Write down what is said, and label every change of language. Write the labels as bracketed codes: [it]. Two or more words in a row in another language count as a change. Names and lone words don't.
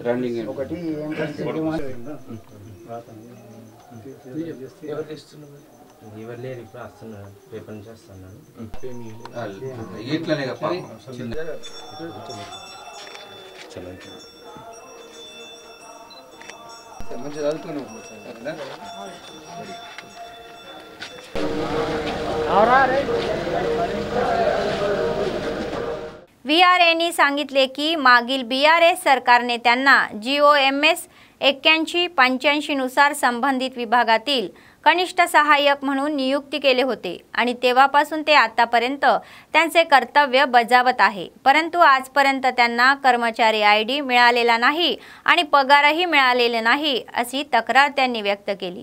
[te] రన్నింగ్ ఒకటి ఏంటంటే ఎవరు తెస్తున్నారు? ఎవరు లేరు, ఇప్పుడు వస్తున్నాను, రేపటి నుంచి వస్తున్నాను. ఇట్లనే [mr] VRAंनी सांगितले की मागील BRS सरकारने त्यांना GOMS 8185 नुसार संबंधित विभागातील कनिष्ठ सहाय्यक म्हणून नियुक्ती केले होते आणि तेव्हापासून ते आतापर्यंत त्यांचे कर्तव्य बजावत आहे, परंतु आजपर्यंत त्यांना कर्मचारी ID मिळालेला नाही आणि पगारही मिळालेला नाही अशी तक्रार त्यांनी व्यक्त केली।